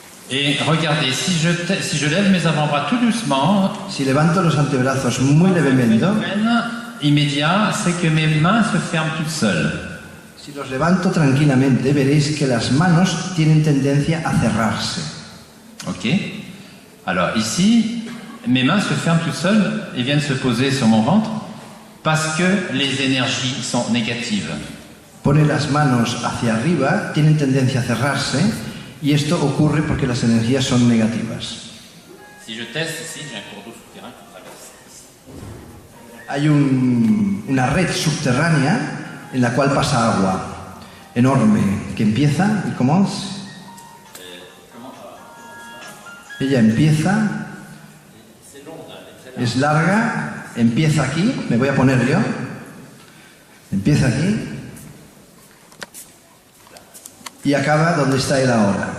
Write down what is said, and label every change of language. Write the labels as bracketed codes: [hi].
[fr] Et regardez, si je lève mes avant-bras tout doucement, [es] Si levanto los antebrazos muy levemente, [fr] le phénomène immédiat, c'est que mes mains se ferment toutes seules. [es] si los levanto tranquilamente, veréis que las manos tienen tendencia a cerrarse. Ok. [fr] Alors ici, mes mains se ferment toutes seules et viennent se poser sur mon ventre parce que les énergies sont négatives. [es] Pone las manos hacia arriba, tienen tendencia a cerrarse, y esto ocurre porque las energías son negativas. [fr] Si je teste ici, j'ai un cours d'eau souterrain qui traverse. [es] Hay una red subterránea en la cual pasa agua enorme que empieza y comienza. Ella empieza, es larga, empieza aquí, me voy a poner yo, empieza aquí y acaba donde está él ahora.